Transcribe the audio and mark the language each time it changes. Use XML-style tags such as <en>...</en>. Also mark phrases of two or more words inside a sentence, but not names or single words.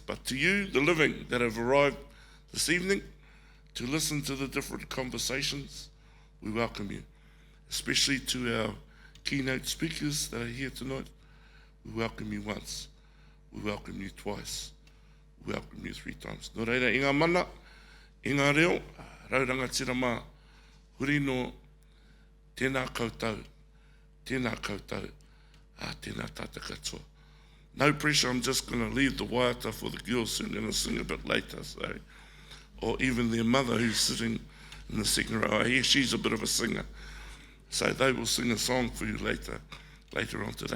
<en>But to you, the living that have arrived this evening to listen to the different conversations, we welcome you. Especially to our keynote speakers that are here tonight, we welcome you once, we welcome you twice, we welcome you 3 times.</en> <mi>Nō reira, i ngā mana, i ngā reo, rauranga tira mā, huri no tēnā koutou, tēnā tāta katoa.</mi> <en>No pressure, I'm just going to leave the waiata for the girls who are going to sing a bit later, so, or even their mother who's sitting in the second row. I hear she's a bit of a singer, so they will sing a song for you later on today.</en>